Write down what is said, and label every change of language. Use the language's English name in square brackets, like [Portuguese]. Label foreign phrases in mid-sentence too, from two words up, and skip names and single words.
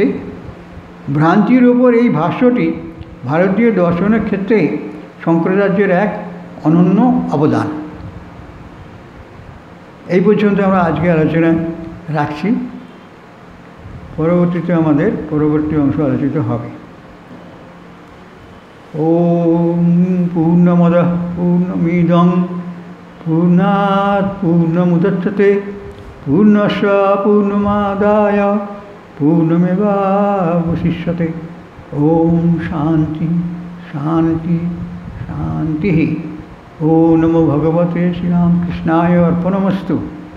[Bangla] ভ্রান্তির ওপর এই ভাষ্যটি ভারতীয় দর্শনের ক্ষেত্রে শঙ্করাচার্যের এক অনন্য অবদান। এই পর্যন্ত আমরা আজকে আলোচনা রাখছি। পরবর্তীতে আমাদের পরবর্তী অংশ আলোচিত হবে। [Sanskrit] ॐ पूर्णमदः पूर्णमिदं पूर्णात् पूर्णमुदच्यते पूर्णस्य पूर्णमादाय पूर्णमेवावशिष्यते। ॐ शान्तिः शान्तिः शान्तिः। ॐ नमो भगवते श्रीरामकृष्णाय अर्पणमस्तु।